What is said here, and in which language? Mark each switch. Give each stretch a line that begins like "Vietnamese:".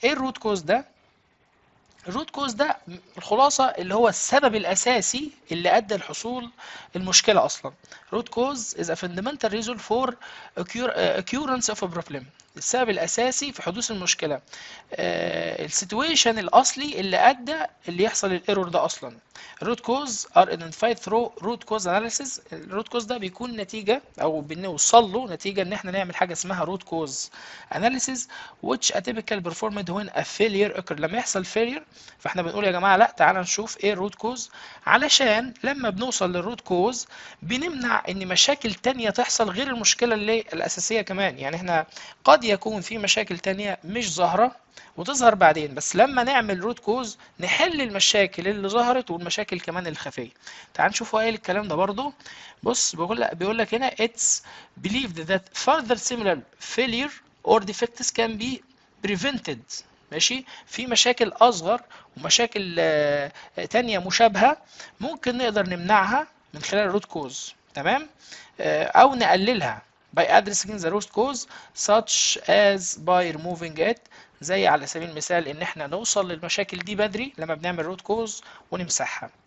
Arabic: ايه الروت كوز ده؟ الروت كوز ده الخلاصة اللي هو السبب الأساسي اللي أدى لحصول المشكلة أصلا.
English: root cause is a fundamental reason for occurrence of a problem.
Arabic: السبب الأساسي في حدوث المشكلة، السيتويشن الأصلي اللي يحصل الايرور ده أصلا.
English: root cause are identified through root cause analysis.
Arabic: الروت كوز ده بيكون نتيجة أو بنوصل له نتيجة إن احنا نعمل حاجة اسمها root cause analysis
English: which a typical performed when a failure occur.
Arabic: لما يحصل failure فاحنا بنقول يا جماعه لا، تعالى نشوف ايه الروت كوز، علشان لما بنوصل للروت كوز بنمنع ان مشاكل تانية تحصل غير المشكله اللي الاساسيه كمان. يعني احنا قد يكون في مشاكل تانية مش ظاهره وتظهر بعدين، بس لما نعمل روت كوز نحل المشاكل اللي ظهرت والمشاكل كمان الخفيه. تعال نشوف هو ايه الكلام ده برضو. بص بيقول لك هنا
English: it's believed that further similar failure or defects can be prevented.
Arabic: ماشي، في مشاكل اصغر ومشاكل تانية مشابهة ممكن نقدر نمنعها من خلال الروت كوز، تمام، او نقللها
English: by addressing the root cause such as by removing it.
Arabic: زي على سبيل المثال ان احنا نوصل للمشاكل دي بدري لما بنعمل روت كوز ونمسحها.